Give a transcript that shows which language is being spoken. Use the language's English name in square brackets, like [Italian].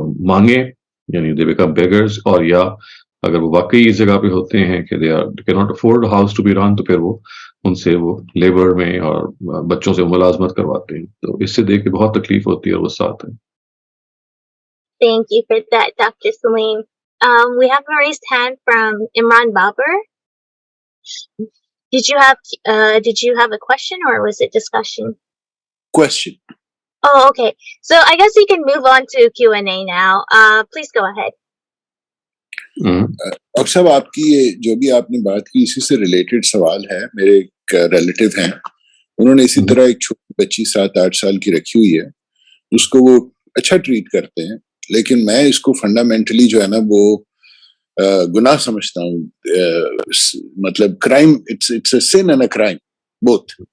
[Urdu] مانگیں, یعنی [English] they become beggars, [Urdu] اور یا اگر وہ واقعی اس جگہ پہ ہوتے ہیں کہ [English] they can't afford house to be run, [Urdu] تو پھر وہ ان سے وہ لیبر میں اور بچوں سے ملازمت کرواتے ہیں. تو اس سے دیکھ کے بہت تکلیف ہوتی ہے اور غصہ آتا ہے. [English] Thank you for that, Dr. Salim. We have a raised hand from Imran Babar. Did you have a question or was it discussion? Question. Oh, okay. So I guess we can move on to Q&A now. Please go ahead. [Urdu] Doctor صاحب آپ کی یہ جو بھی آپ نے بات کی اسی سے ریلیٹڈ سوال ہے. میرے ایک ریلیٹیو ہیں, انہوں نے اسی طرح ایک چھوٹی بچی 7-8 سال کی رکھی ہوئی ہے. اس کو وہ اچھا ٹریٹ کرتے ہیں، لیکن میں اس کو فنڈامنٹلی جو ہے نا وہ گناہ سمجھتا ہوں، مطلب crime, [English] It's a sin and a crime both.